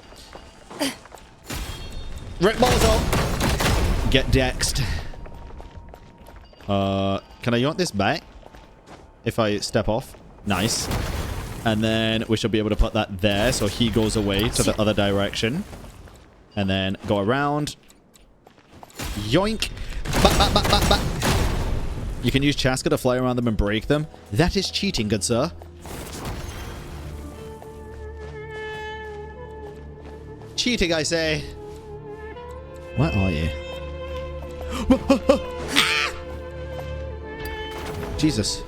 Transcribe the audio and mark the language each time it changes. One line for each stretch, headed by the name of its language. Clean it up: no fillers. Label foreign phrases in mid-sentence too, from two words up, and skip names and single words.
English: Rick Molotov. Get dexed. Can I yoink this back? If I step off? Nice. And then we should be able to put that there so he goes away to the other direction. And then go around. Yoink. Ba, ba, ba, ba, ba. You can use Chaska to fly around them and break them. That is cheating, good sir. Cheating, I say. Where are you? Jesus.